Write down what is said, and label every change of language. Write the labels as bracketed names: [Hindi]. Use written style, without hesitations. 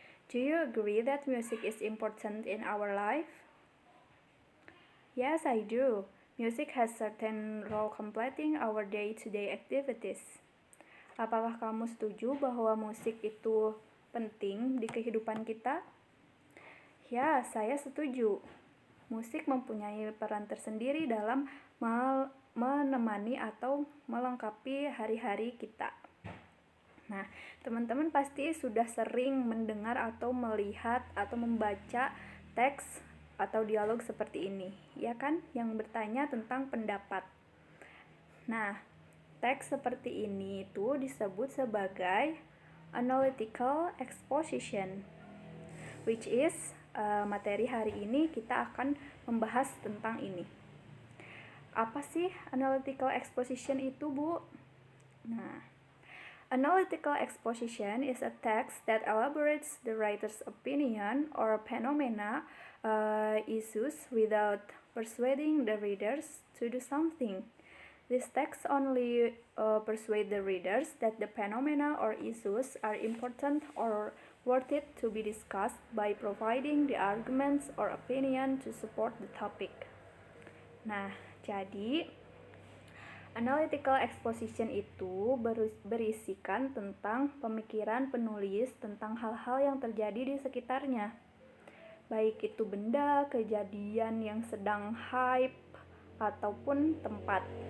[English] Do you agree that music is important in our life? Yes, I do. Music has certain role completing our day-to-day activities. [Indonesian] Apakah kamu setuju bahwa musik itu penting di kehidupan kita? Ya, saya setuju. Musik mempunyai peran tersendiri dalam menemani atau melengkapi hari-hari kita. Nah, teman-teman pasti sudah sering mendengar atau melihat atau membaca teks atau dialog seperti ini, ya kan? Yang bertanya tentang pendapat. Nah, teks seperti ini itu disebut sebagai analytical exposition, [English] which is [Indonesian] materi hari ini kita akan membahas tentang ini. Apa sih analytical exposition itu, Bu? [English] Nah, analytical exposition is a text that elaborates the writer's opinion or phenomena issues without persuading the readers to do something. This text only persuade the readers that the phenomena or issues are important or worth it to be discussed by providing the arguments or opinion to support the topic. [Indonesian] Nah, jadi analytical exposition itu berisikan tentang pemikiran penulis tentang hal-hal yang terjadi di sekitarnya. Baik itu benda, kejadian yang sedang hype, ataupun tempat.